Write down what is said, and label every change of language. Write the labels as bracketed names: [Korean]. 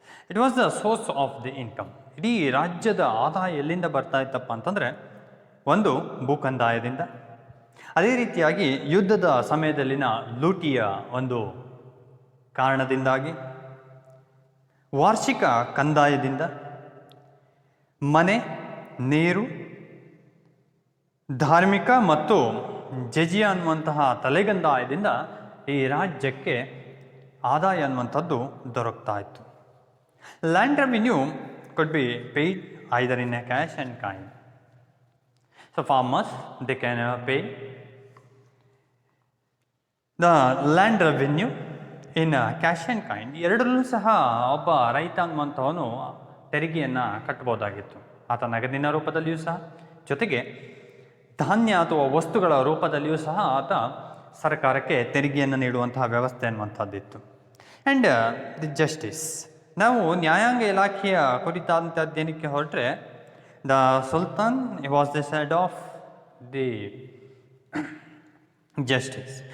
[English] It was the source of the income. [Kannada] ಇಡೀ ರಾಜ್ಯದ ಆದಾಯ ಎಲ್ಲಿಂದ ಬರ್ತಾ ಇತ್ತಪ್ಪ ಅಂತಂದರೆ ಒಂದು ಭೂಕಂದಾಯದಿಂದ, ಅದೇ ರೀತಿಯಾಗಿ ಯುದ್ಧದ ಸಮಯದಲ್ಲಿನ ಲೂಟಿಯ ಒಂದು ಕಾರಣದಿಂದಾಗಿ, ವಾರ್ಷಿಕ ಕಂದಾಯದಿಂದ, ಮನೆ, ನೀರು, ಧಾರ್ಮಿಕ ಮತ್ತು ಜಜಿಯಾ ಅನ್ನುವಂತಹ ತಲೆಗಂದಾಯದಿಂದ ಈ ರಾಜ್ಯಕ್ಕೆ ಆದಾಯ ಅನ್ನುವಂಥದ್ದು ದೊರಕ್ತಾ ಇತ್ತು. [English] Land revenue could be paid either in a cash and kind. So farmers, they can pay the land revenue in cash and kind. [Kannada] ಎರಡರಲ್ಲೂ ಸಹ ಒಬ್ಬ ರೈತ ಅನ್ನುವಂಥವನು ತೆರಿಗೆಯನ್ನು ಕಟ್ಟಬಹುದಾಗಿತ್ತು. ಆತ ನಗದಿನ ರೂಪದಲ್ಲಿಯೂ ಸಹ, ಜೊತೆಗೆ ಧಾನ್ಯ ಅಥವಾ ವಸ್ತುಗಳ ರೂಪದಲ್ಲಿಯೂ ಸಹ ಆತ ಸರ್ಕಾರಕ್ಕೆ ತೆರಿಗೆಯನ್ನು ನೀಡುವಂತಹ ವ್ಯವಸ್ಥೆ ಅನ್ನುವಂಥದ್ದಿತ್ತು. [English] and the justice, [Kannada] ನಾವು ನ್ಯಾಯಾಂಗ ಇಲಾಖೆಯ ಕುರಿತಾದಂಥ ಅಧ್ಯಯನಕ್ಕೆ ಹೊರಟ್ರೆ, [English] The sultan was the head of the justice.